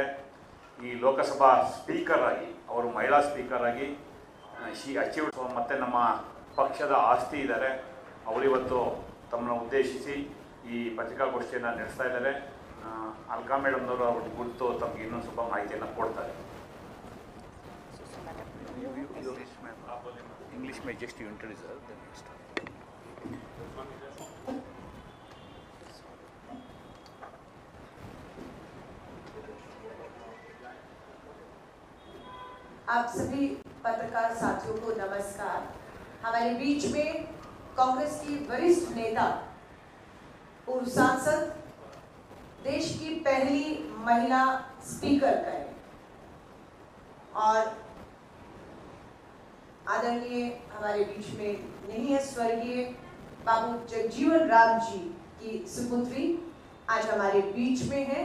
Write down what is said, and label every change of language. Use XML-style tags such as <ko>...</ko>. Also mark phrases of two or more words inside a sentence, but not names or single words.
<kn>ಈ ಲೋಕಸಭಾ ಸ್ಪೀಕರ್ ಆಗಿ, ಅವರು ಮಹಿಳಾ ಸ್ಪೀಕರ್ ಆಗಿ ಅಚೀವ್ ಮತ್ತು ನಮ್ಮ ಪಕ್ಷದ ಆಸ್ತಿ ಇದ್ದಾರೆ. ಅವರಿವತ್ತು ತಮ್ಮನ್ನು ಉದ್ದೇಶಿಸಿ ಈ ಪತ್ರಿಕಾಗೋಷ್ಠಿಯನ್ನು ನಡೆಸ್ತಾ ಇದ್ದಾರೆ. ಅಲ್ಕಾ ಮೇಡಮ್ನವರು ಅವ್ರಿಗೆ ಕುರಿತು ತಮಗೆ ಇನ್ನೊಂದು ಸ್ವಲ್ಪ ಮಾಹಿತಿಯನ್ನು ಕೊಡ್ತಾರೆ.</kn> <hi>इंग्लिश में जस्ट</hi> <en>you introduce her, then you start.</en> <hi>आप सभी पत्रकार साथियों को नमस्कार। हमारे बीच में कांग्रेस की वरिष्ठ नेता, पूर्व सांसद, देश की पहली महिला स्पीकर करें और आदरणीय हमारे बीच में नहीं है स्वर्गीय बाबू जगजीवन राम जी की सुपुत्री आज हमारे बीच में है।</hi>